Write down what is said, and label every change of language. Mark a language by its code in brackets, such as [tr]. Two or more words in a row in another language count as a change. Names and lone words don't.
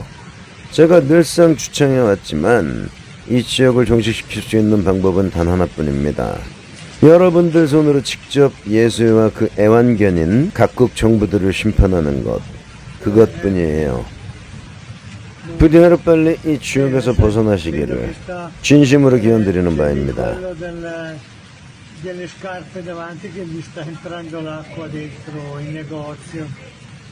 [ko] 제가 늘상 주창해왔지만 이 지역을 종식시킬 수 있는 방법은 단 하나뿐입니다. 여러분들 손으로 직접 예수와 그 애완견인 각국 정부들을 심판하는 것, 그것뿐이에요. 부디 하루빨리 이 지옥에서 벗어나시기를 진심으로 기원드리는 바입니다. [it] Delle scarpe davanti che gli sta entrando l'acqua dentro il negozio.